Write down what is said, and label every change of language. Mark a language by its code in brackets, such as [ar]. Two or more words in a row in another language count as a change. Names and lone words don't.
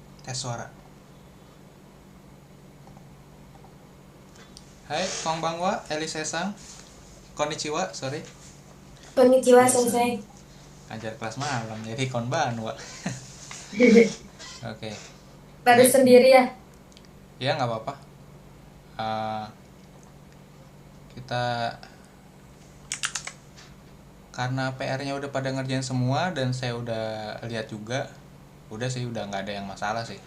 [id] tes suara. Hai, [ja] konbanwa, Elise-san. Konnichiwa, sorry. Konnichiwa, [id] Biasa. Sensei. Ajar kelas malam, jadi konbanwa. Oke. Baru Baik. sendiri ya? Ya, nggak apa-apa. Kita karena PR-nya udah pada ngerjain semua dan saya udah lihat juga, udah sih udah nggak ada yang masalah sih.